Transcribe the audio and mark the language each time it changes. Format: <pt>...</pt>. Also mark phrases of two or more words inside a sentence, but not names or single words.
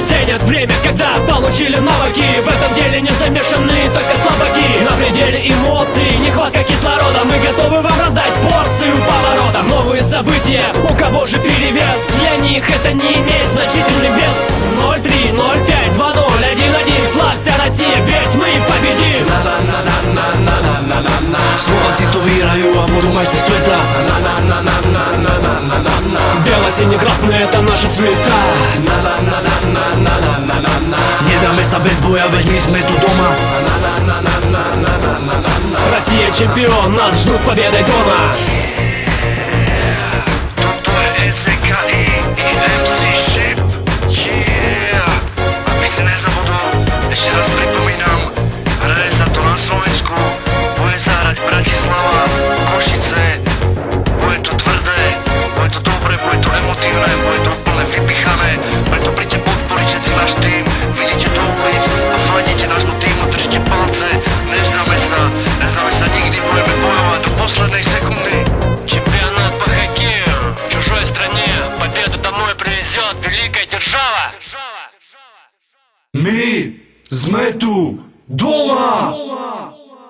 <ru>Ценят время, когда получили навыки. В этом деле не замешаны только слабаки. На пределе эмоций, нехватка кислорода. Мы готовы вам раздать порцию поворота. Новые события, у кого же перевес? Для них это не имеет значительный вес. 0-3, 0-5, 2-0, 1-1. Славься, Россия, ведь мы победим.</ru> <sk>Slováci to vyhrajú a budú majstri sveta.</sk> <ru>Бело, синий, красный, это наши цвета.</ru> <sk>Nedáme sa bez boja, veď my sme tu doma.</sk> <ru>Россия чемпион, нас ждут с победой дома.</ru> <sk>Toto je SKI i MC Ship. Yeah. Aby si nezabudol, ešte raz pripomínam, hraje sa to na Slovensku, bude sa hrať Bratislava, Košice. Bude to tvrdé, bude to dobré, bude to emotívne, bude to úplne vypichané. Preto príďte podporiť všetci náš tým, vidíte do ulic a fandíte nášmu týmu, držite palce. Nevzdáme sa nikdy, budeme bojovať do poslednej sekundy.</sk> <ru>Чемпионат по хоккею в чужой стране. Победу домой привезет великая держава.</ru> <sk>My sme tu doma!</sk>